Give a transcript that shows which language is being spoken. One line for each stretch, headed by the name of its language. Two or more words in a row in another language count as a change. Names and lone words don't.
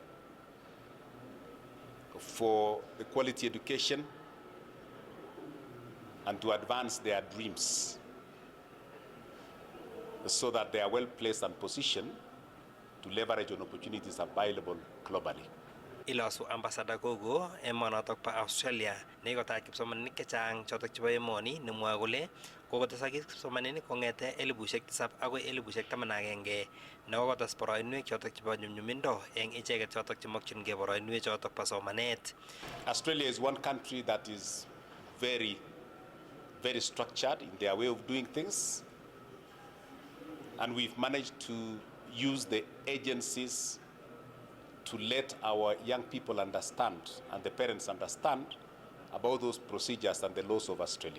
English: for the quality education and to advance their dreams so that they are well placed and positioned to leverage on opportunities available globally.
Kalenjin: Ilosu ambassador Gogo emonotok pa Australia nekikotai kipsomaninik chechang chotok chebo emoni nemwoe kole kokotesakis kipsomaninik kong'ete 7,000 agoi 11,000 nekokotes boroinwek chotok chebo nyumnyumindo eng icheket chotok chemokchingei boroinwek chotok po somanet.
English: Australia is one country that is very, very structured in their way of doing things, and we've managed to use the agencies to let our young people understand and the parents understand about those procedures and the laws of Australia.